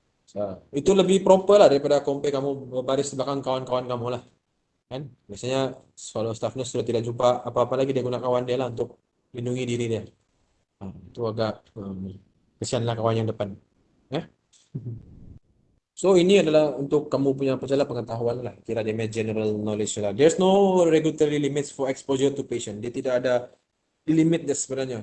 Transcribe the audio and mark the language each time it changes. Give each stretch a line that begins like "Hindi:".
Malay: So, itu lebih proper lah daripada compare kamu berbaris di belakang kawan-kawan kamu lah kan. Biasanya kalau staff nurse sudah tidak jumpa apa-apa lagi, dia guna kawan dia lah untuk lindungi diri dia. Itu agak kesian lah kawan yang depan. Ya. So ini adalah untuk kamu punya pengetahuan lah. Kira dia punya general knowledge lah.
English: There's no regulatory limits for exposure to patient.
Malay: Dia tidak ada limit dia sebenarnya.